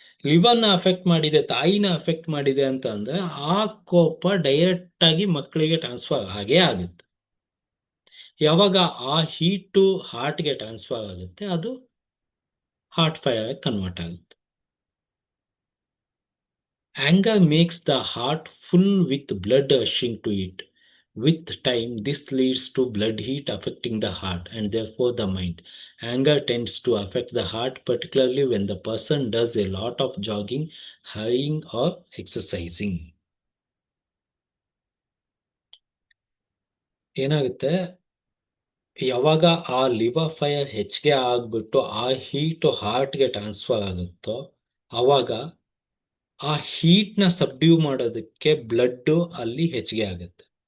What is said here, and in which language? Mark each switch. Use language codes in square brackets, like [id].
[kn] ಲಿವರ್ನ affect ಮಾಡಿದೆ, ತಾಯಿನ affect ಮಾಡಿದೆ ಅಂತ ಅಂದ್ರೆ ಆ ಕೋಪ ಡೈರೆಕ್ಟ್ ಆಗಿ ಮಕ್ಕಳಿಗೆ ಟ್ರಾನ್ಸ್ಫರ್ ಆಗೇ ಆಗುತ್ತೆ. ಯಾವಾಗ ಆ ಹೀಟು ಹಾರ್ಟ್ಗೆ ಟ್ರಾನ್ಸ್ಫರ್ ಆಗುತ್ತೆ, ಅದು ಹಾರ್ಟ್ ಫೈರ್ ಕನ್ವರ್ಟ್ ಆಗುತ್ತೆ. [en] Anger makes the heart full with blood rushing to it. With time, this leads to blood heat affecting the heart and therefore the mind. Anger tends to affect the heart, particularly when the person does a lot of jogging, hurrying, or exercising. [kn] ಏನಾಗುತ್ತೆ, ಯಾವಾಗ ಆ liver fire ಹೆಚ್ಚಿಗೆ ಆಗ್ಬಿಟ್ಟು ಆ heat ಹಾರ್ಟ್ಗೆ transfer ಆಗುತ್ತೋ, ಆವಾಗ ಆ ಹೀಟ್ನ subdue ಮಾಡೋದಕ್ಕೆ ಬ್ಲಡ್ ಅಲ್ಲಿ ಹೆಚ್ಚಿಗೆ ಆಗುತ್ತೆ.